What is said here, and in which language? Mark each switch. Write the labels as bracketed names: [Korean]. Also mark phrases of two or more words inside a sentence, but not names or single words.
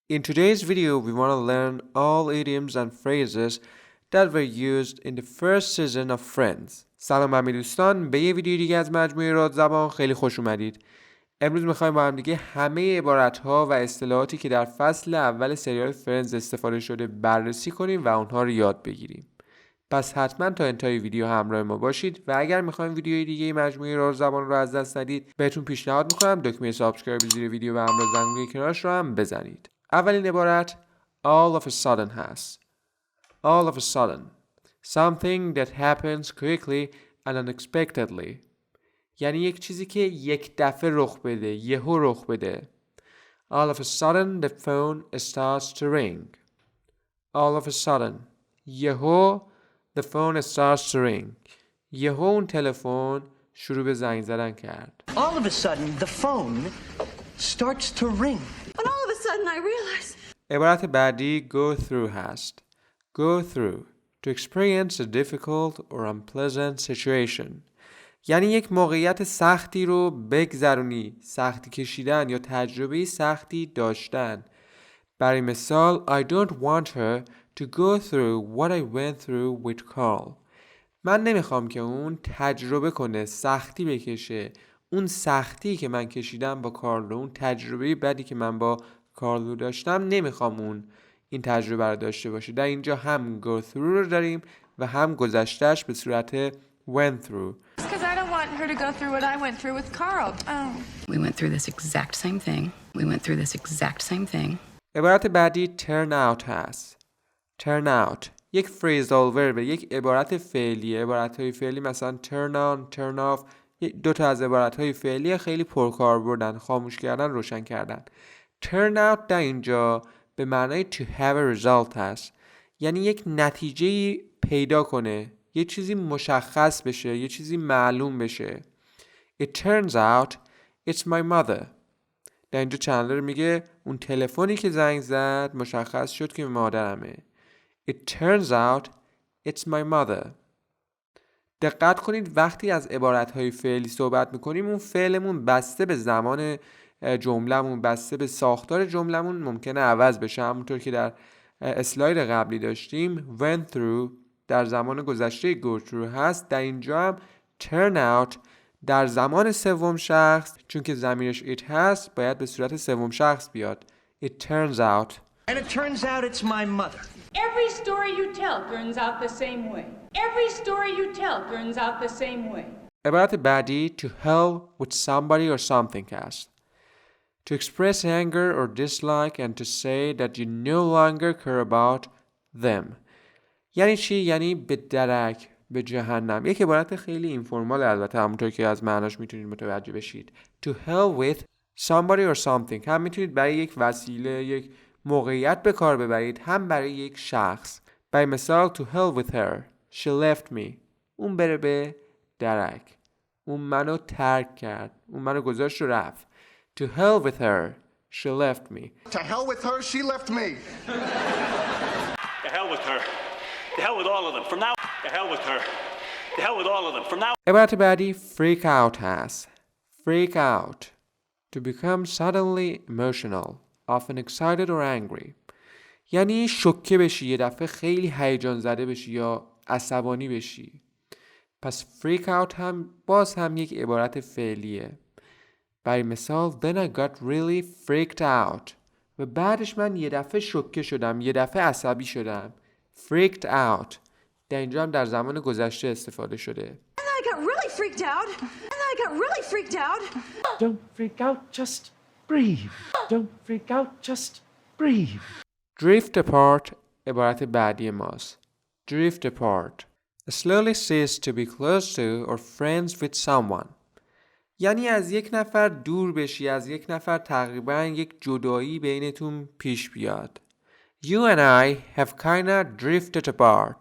[English] In today's video, we want to learn all idioms and phrases that were used in the first season of Friends. [Persian] سلام همه دوستان، به یه ویدیو دیگه از مجموعه رادزبان خیلی خوش اومدید. امروز میخوایم با هم دیگه همه عبارت‌ها و اصطلاحاتی که در فصل اول سریال فرندز استفاده شده بررسی کنیم و اونها رو یاد بگیریم. پس حتما تا انتهای ویدیو همراه ما باشید و اگر میخوایم ویدیوی دیگه مجموعه رادزبان رو از دست ندید بهتون پیشنهاد میکنم دکمه سابسکرایب زیر ویدیو و همراه زنگوله کنارش رو هم بزنید. اولین عبارت [English] all of a sudden هست. All of a sudden. Something that happens quickly and unexpectedly. [Persian] یعنی یک چیزی که یک دفعه رخ بده، یهو رخ بده. [English] All of a sudden the phone starts to ring. All of a sudden. یهو the phone starts to ring. [Persian] یهو اون تلفن شروع به زنگ زدن کرد. [English] All of a sudden the phone starts to ring. And all of a sudden I realize. [Persian] عبارت بعدی [English] go through هست. Go through. To experience a difficult or unpleasant situation. [Persian] یعنی یک موقعیت سختی رو بگذرونی، سختی کشیدن یا تجربه سختی داشتن. برای مثال [English] I don't want her to go through what I went through with Carl. [Persian] من نمیخوام که اون تجربه کنه، سختی بکشه. اون سختی که من کشیدم با کارل، اون تجربه بدی که من با کارل داشتم، نمیخوام اون این تجربه رو داشته باشه. در اینجا هم [English] go through [Persian] رو داریم و هم گذشتهش به صورت [English] went through. Because I don't want her to go through what I went through with Carl. We went through this exact same thing. We went through this exact same thing. [Persian] عبارت بعدی [English] turn out هست. turn out. [Persian] یک [English] phrasal verb، [Persian] یک عبارت فعلی. عبارت‌های فعلی مثلا [English] turn on, turn off. [Persian] دو تا از عبارت‌های فعلی خیلی پرکاربردن. خاموش کردن، روشن کردن. [English] turn out [Persian] در اینجا به معنای [English] to have a result هست. [Persian] یعنی یک نتیجه پیدا کنه، یه چیزی مشخص بشه، یه چیزی معلوم بشه. [English] It turns out it's my mother. [Persian] در اینجا چندلر میگه اون تلفنی که زنگ زد مشخص شد که مادرمه. [English] It turns out it's my mother. [Persian] دقت کنید وقتی از عبارتهای فعلی صحبت میکنیم اون فعلمون بسته به زمان جمله‌مون، بسته به ساختار جمله‌مون ممکنه عوض بشه. همونطور که در اسلاید قبلی داشتیم [English] went through [Persian] در زمان گذشته [English] go through [Persian] هست. در اینجا هم [English] turn out [Persian] در زمان سوم شخص، چون که ضمیرش it هست باید به صورت سوم شخص بیاد. [English] It turns out. And it turns out it's my mother. Every story you tell turns out the same way. Every story you tell turns out the same way. [Persian] عبارت بعدی [English] to hell with somebody or something هست. To express anger or dislike and to say that you no longer care about them. [Persian] یعنی چی؟ یعنی به درک، به جهنم. یک عبارت خیلی اینفورمال البته، همونطور که از معناش میتونید متوجه بشید. [English] To hell with somebody or something. [Persian] هم میتونید برای یک وسیله، یک موقعیت به کار ببرید، هم برای یک شخص. برای مثال [English] to hell with her. She left me. [Persian] اون بره به درک. اون منو ترک کرد. اون منو گذاشت و رفت. [English] To hell with her. She left me. To hell with her. She left me. To hell with her. To hell with all of them. From now. To hell with her. To hell with all of them. From now. [Persian] عبارت بعدی [English] freak out هست. Freak out. To become suddenly emotional. Often excited or angry. [Persian] یعنی شوکه بشی، یه دفعه خیلی هیجان زده بشی یا عصبانی بشی. پس [English] freak out [Persian] هم باز هم یک عبارت فعلیه. برای مثال [English] then I got really freaked out. [Persian] و بعدش من یه دفعه شوکه شدم، یه دفعه عصبی شدم. [English] freaked out. [Persian] در اینجا هم در زمان گذشته استفاده شده. [English] And I got really freaked out. And I got really freaked out. Don't freak out, just breathe. Don't freak out, just breathe. drift apart [Persian] عبارت بعدی ماست. [English] drift apart. slowly cease to be close to or friends with someone. [Persian] یعنی از یک نفر دور بشی، از یک نفر تقریبا یک جدایی بینتون پیش بیاد. [English] You and I have kinda drifted apart.